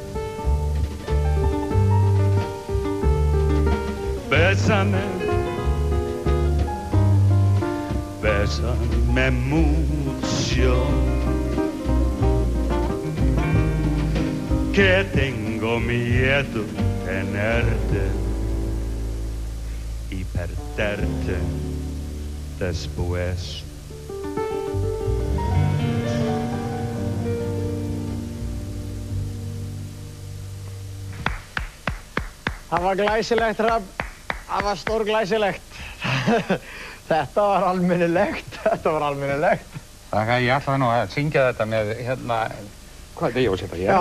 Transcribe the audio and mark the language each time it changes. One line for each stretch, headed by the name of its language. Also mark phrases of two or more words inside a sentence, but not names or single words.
Spanish: Bésame, bésame mucho, que tengo miedo tenerte y perderte después.
Icelandic: Það var glæsilegt, Hrafn. Það var stórglæsilegt. Þetta var almennilegt. Það ég ætlaði nú að syngja þetta með hvað er það ég á að setja hér?